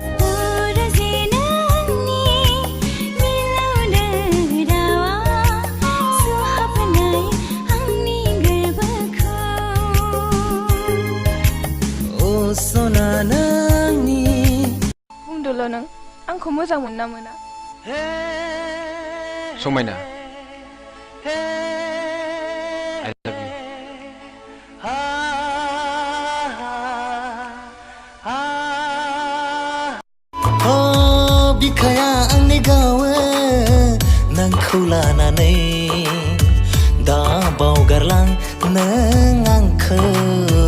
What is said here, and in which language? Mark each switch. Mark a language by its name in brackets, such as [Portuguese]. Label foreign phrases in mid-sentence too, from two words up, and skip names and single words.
[Bodo] सना नोंनि बुंदोल' नों आंखौ मोजां मोनना मोना समायना [English] I love you [Bodo] बिखाया आंनि गावो नोंखौ लानानै दा बावगारलां नों आंखौ